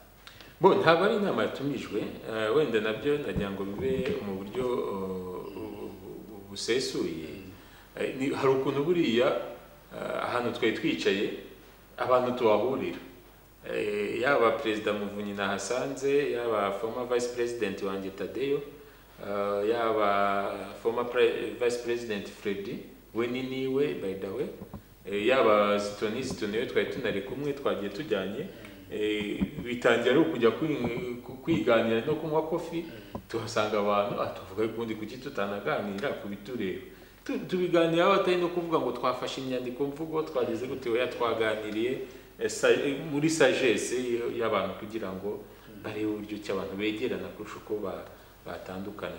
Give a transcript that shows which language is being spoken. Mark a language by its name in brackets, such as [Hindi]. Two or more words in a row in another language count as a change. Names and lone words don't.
[Kinyarwanda] Bo ntabwo ari inama yatumijwe, wenda nabyo nagira ngo bibe mu buryo busesuye. Hari ukuntu buriya ahantu twari twicaye abantu tuhahurira, yaba perezida Muvunyi nahasanze, yaba [English] former vice president [Kinyarwanda] wanjye Tadeyo, yaba [English] former vice president [Kinyarwanda] Freddy we niniwe [English] by the way, [Kinyarwanda] yaba Zitoni we twari tunari kumwe, twagiye tujyanye. Bitangira ari ukujya kwiganira no kunywa kofi, tuhasanga abantu tuvuga kundi kuki tutanaganira ku bitureba, tubiganira batari no kuvuga ngo twafashe inyandiko mvugo twageze gute, oya twaganiriye muri sagesse y'abantu kugira ngo barebe uburyo ki abantu begerana kurusha uko batandukanye.